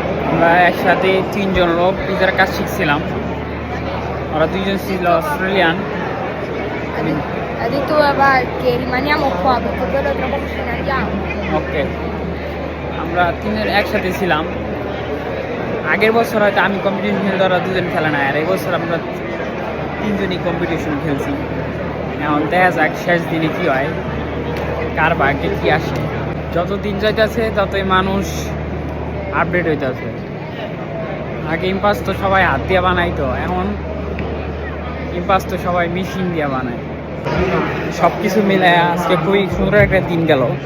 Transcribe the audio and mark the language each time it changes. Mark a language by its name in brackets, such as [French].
[Bangla] আমরা একসাথে তিনজন লোক পিজার কাজ শিখছিলাম ওরা দুইজন ছিল Australian [Italian] Ha detto va, che rimaniamo qua perché poi tra poco ce ne andiamo. [Bangla] ওকে আমরা তিনজন একসাথে ছিলাম আগের বছর হয়তো আমি কম্পিটিশন খেলতে ওরা দুজন খেলে না আর এই বছর আমরা তিনজনই কম্পিটিশন খেলছি এখন দেখা যাক শেষ দিনে কী হয় কার ভাগ্যে কী আসে যত দিন যাইতেছে ততই মানুষ আপডেট হইতেছে আগে ইম্পাস তো সবাই হাত দিয়ে বানাইতো এখন ইম্পাস তো সবাই মেশিন দিয়ে বানায় সব কিছু মিলে আজকে খুবই সুন্দর একটা দিন গেল